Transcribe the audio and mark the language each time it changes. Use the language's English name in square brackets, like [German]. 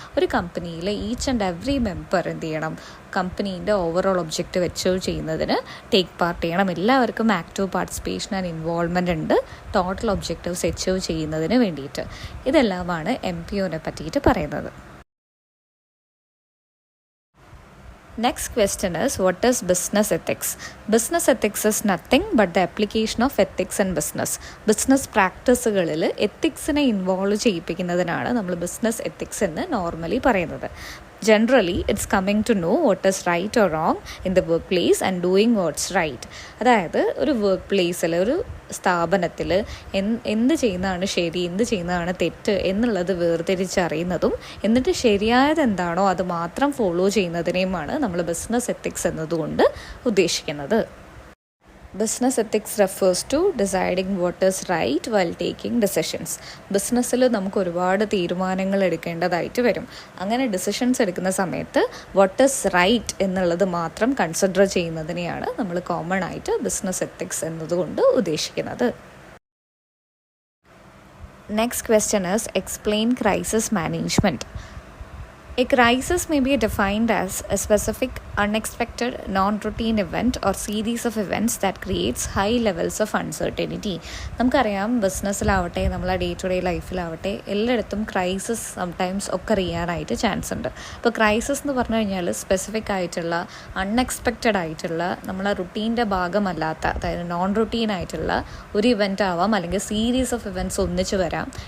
[Malayalam] ഒരു കമ്പനിയിലെ [English] each and every member [Malayalam] എന്ത് ചെയ്യണം, കമ്പനീൻ്റെ ഓവറോൾ ഒബ്ജക്റ്റീവ് അച്ചീവ് ചെയ്യുന്നതിന് ടേക്ക് പാർട്ട് ചെയ്യണം. എല്ലാവർക്കും [English] active participation and involvement [Malayalam] ഉണ്ട് ടോട്ടൽ ഒബ്ജക്റ്റീവ്സ് അച്ചീവ് ചെയ്യുന്നതിന് വേണ്ടിയിട്ട്. ഇതെല്ലാമാണ് MBOനെ പറ്റിയിട്ട് പറയുന്നത്. [English] Next question is, what is business ethics? Business ethics is nothing but the application of ethics in business. [Malayalam] Business പ്രാക്ടീസുകളിൽ എത്തിക്സിനെ involve ചെയ്യിപ്പിക്കുന്നതിനാണ് നമ്മൾ ബിസിനസ് എത്തിക്സ് എന്ന് നോർമലി പറയുന്നത്. [English] Generally, it's coming to know what is right or wrong in the workplace and doing what's right. [Malayalam] അതായത് ഒരു work പ്ലേസിൽ, ഒരു സ്ഥാപനത്തിൽ എന്ത് ചെയ്യുന്നതാണ് ശരി, എന്ത് ചെയ്യുന്നതാണ് തെറ്റ് എന്നുള്ളത് വേർതിരിച്ചറിയുന്നതും എന്നിട്ട് ശരിയായത് എന്താണോ അത് മാത്രം ഫോളോ ചെയ്യുന്നതിനെയുമാണ് നമ്മൾ ബിസിനസ് എത്തിക്സ് എന്നതുകൊണ്ട് ഉദ്ദേശിക്കുന്നത്. [English] Business ethics refers to deciding what is right while taking decisions. [Malayalam] ബിസിനസ്സിൽ നമുക്ക് ഒരുപാട് തീരുമാനങ്ങൾ എടുക്കേണ്ടതായിട്ട് വരും. അങ്ങനെ ഡിസിഷൻസ് എടുക്കുന്ന സമയത്ത് [English] what is right [Malayalam] എന്നുള്ളത് മാത്രം കൺസിഡർ ചെയ്യുന്നതിനെയാണ് നമ്മൾ കോമൺ ആയിട്ട് ബിസിനസ് എത്തിക്സ് എന്നതുകൊണ്ട് ഉദ്ദേശിക്കുന്നത്. [English] Next question is, explain crisis management. A crisis may be defined as a specific, unexpected, non-routine event or series of events that creates high levels of uncertainty. [Malayalam] നമുക്കറിയാം, ബിസിനസ്സിലാവട്ടെ നമ്മളെ day to day ലൈഫിലാവട്ടെ എല്ലായിടത്തും crisis sometimes ഒക്കെ അറിയാനായിട്ട് chance ഉണ്ട്. ഇപ്പോൾ crisis എന്ന് പറഞ്ഞു കഴിഞ്ഞാൽ സ്പെസിഫിക് ആയിട്ടുള്ള, അൺഎക്സ്പെക്റ്റഡ് ആയിട്ടുള്ള, നമ്മളെ റുട്ടീൻ്റെ ഭാഗമല്ലാത്ത, അതായത് നോൺ റുട്ടീൻ ആയിട്ടുള്ള ഒരു ഇവൻ്റ് ആവാം, അല്ലെങ്കിൽ [English] series of events [Malayalam] ഒന്നിച്ച് വരാം.